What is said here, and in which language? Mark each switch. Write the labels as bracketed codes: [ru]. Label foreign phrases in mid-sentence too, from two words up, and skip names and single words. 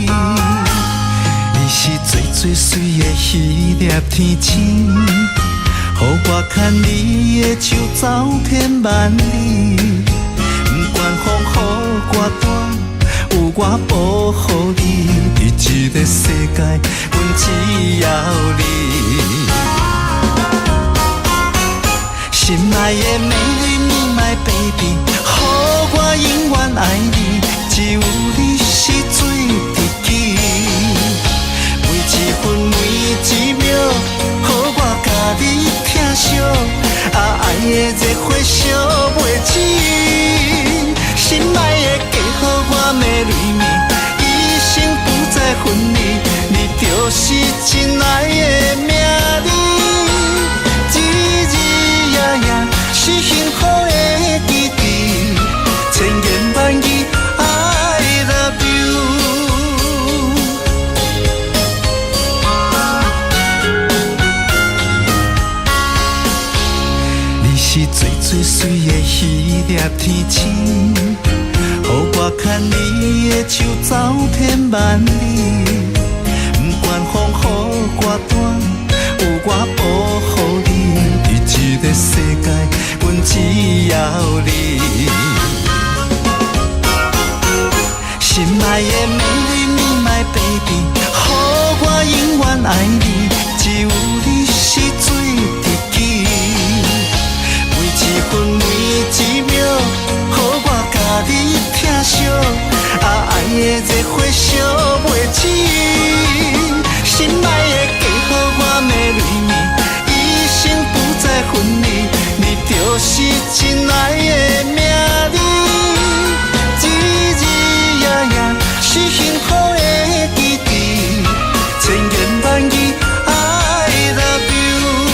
[nan] 你是最最水的迄粒天星，予我牵你的手走天万里，不管风雨我大。有我保护你，伫这个世界，阮只要你。心爱的美丽 [en] my baby， [nan] 予我永远爱你，只有你是最知己。每一分每一秒，予我甲你疼惜，爱的热火烧袂止。心爱的嫁予我的美丽，一生不再分离，你就是真爱的名字。日日夜夜是幸福的记忆，千言万语 [en] I love you。 [nan] 你是最最水的迄粒天星。予我牵你的手走天万里，不管风雨我大，有我保护你，伫这个世界，阮只要你。心爱的美丽 [en] my baby， [nan] 予我永远爱你，只有你是最知己。每一分每一秒，予我甲你。爱的热火烧袂止，心爱的嫁予我美丽，一生不再分离，你就是真爱的名字。日日夜夜是幸福的记忆，千言万语 [en] I love you。